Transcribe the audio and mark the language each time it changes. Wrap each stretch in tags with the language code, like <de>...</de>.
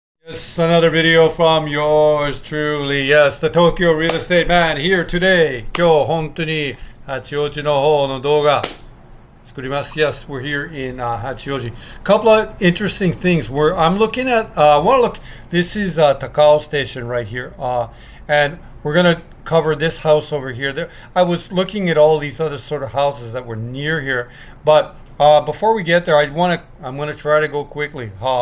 <en>It's another video from yours truly. Yes, the Tokyo real estate man here today.</en> <ja>今日本当に八王子の方の動画作ります.</ja> <en>Yes, we're here in Hachioji. Couple of interesting things. I'm looking at. I want to look. This is Takao station right here, and we're gonna cover this house over here. I was looking at all these other sort of houses that were near here, but before we get there, I'm gonna try to go quickly.</en>